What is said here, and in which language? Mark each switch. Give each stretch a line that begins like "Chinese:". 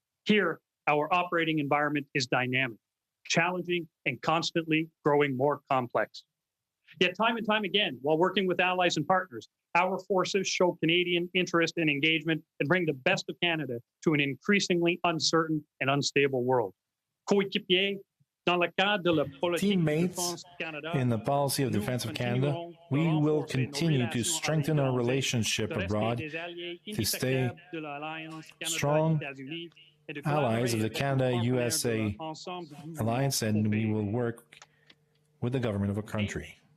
English: Here, our operating environment is dynamic, challenging, and constantly growing more complex. Yet time and time again, while working with allies and partners, our forces show Canadian interest and engagement and bring the best of Canada to an increasingly uncertain and unstable world.
French: Coéquipiers, dans le cadre de la politique de défense Canada,
English: in the policy of defense of Canada, we will continue to strengthen our relationship abroad to stay strong allies of the Canada-USA alliance, and we will work with the government of a country.